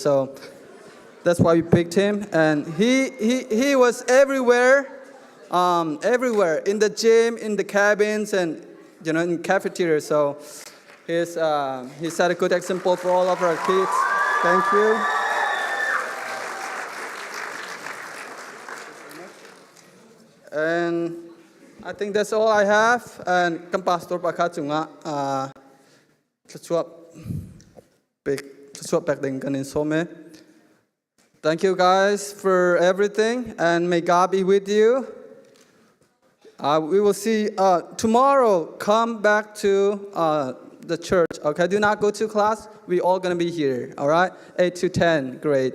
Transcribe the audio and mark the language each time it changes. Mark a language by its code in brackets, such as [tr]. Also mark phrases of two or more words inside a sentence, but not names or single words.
[en] So that's why we picked him, and he was everywhere in the gym, in the cabins, and in cafeteria. So he set a good example for all of our kids. Thank you. And I think that's all I have. And kan pastor pakachunga chuap back then kanin some. Thank you guys for everything, and may God be with you. We will see tomorrow. Come back to the church. Okay, do not go to class. We all gonna be here. All right, 8 to 10 grade.